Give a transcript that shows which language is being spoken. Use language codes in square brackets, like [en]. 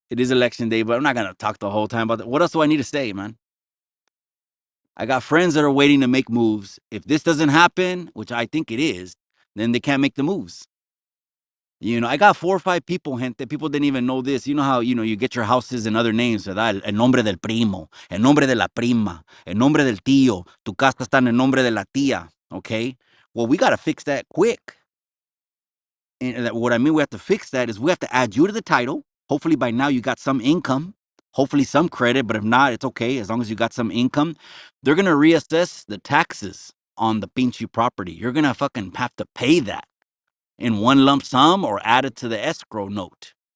[en] It is election day, but I'm not gonna talk the whole time about that. What else do I need to say, man? I got friends that are waiting to make moves. If this doesn't happen, which I think it is, then they can't make the moves. I got 4 or 5 people, gente. People didn't even know this. You know how, you get your houses and other names, ¿verdad? [es] El nombre del primo, el nombre de la prima, el nombre del tío. Tu casa está en el nombre de la tía, okay? [en] Well, we got to fix that quick. And what I mean, we have to fix that is we have to add you to the title. Hopefully by now you got some income, hopefully some credit, but if not, it's okay. As long as you got some income, they're going to reassess the taxes on the pinchy property. You're going to fucking have to pay that in one lump sum or add it to the escrow note.